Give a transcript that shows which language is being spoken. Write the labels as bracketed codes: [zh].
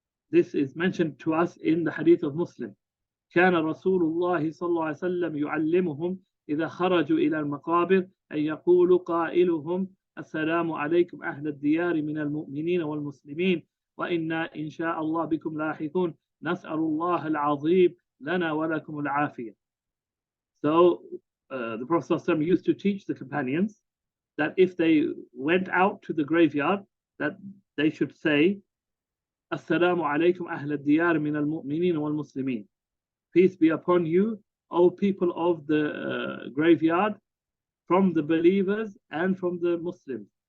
[en] this is mentioned to us in the hadith of Muslim. [ar] كان رسول الله صلى الله عليه وسلم يعلمهم إذا خرجوا إلى المقابر أن يقول قائلهم السلام عليكم أهل الديار من المؤمنين والمسلمين وإنا إن شاء الله بكم لاحقون نسأل الله العظيم لنا ولكم العافية. [en] So the Prophet ﷺ used to teach the companions that if they went out to the graveyard, that they should say [ar] Assalamu alaikum ahl al-diyar min al-mu'minin wal-muslimin. [en] Peace be upon you, O people of the graveyard, from the believers and from the Muslims.